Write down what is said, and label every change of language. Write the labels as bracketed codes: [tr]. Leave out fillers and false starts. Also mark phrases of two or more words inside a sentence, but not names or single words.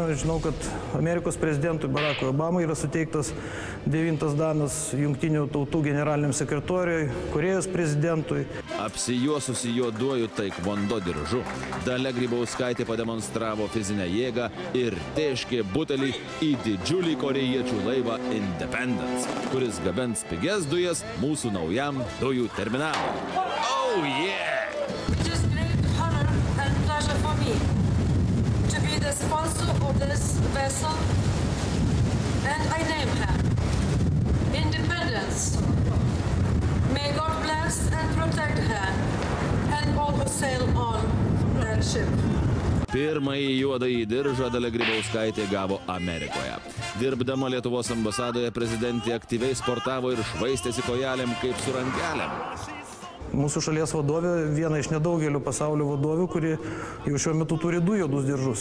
[lt] Žinau, kad Amerikos prezidentui Barackui Obamai yra suteiktas 9 danas, Jungtinių tautų generaliniam sekretoriui, Korėjos prezidentui. Apsijuosusi juoduoju taekwondo diržu, Dalia Grybauskaitė pademonstravo fizinę jėgą ir tėškė butelį į didžiulį korėjiečių laivą Independence, kuris gabens pigias dujas mūsų naujam dujų terminalui. [en] Oh yeah! It is great honor and pleasure for me to be the sponsor of this vessel, and I name her Independence. May God bless and protect her and all who sail on that ship. [lt] Pirmąjį juodąjį diržą Dalia Grybauskaitė gavo Amerikoje. Dirbdama Lietuvos ambasadoje, prezidentė aktyviai sportavo ir švaistėsi kojelėm kaip su rankelėm. Mūsų šalies vadovė viena iš nedaugelio pasaulio vadovių, kuri jau šiuo metu turi 2 juodus diržus.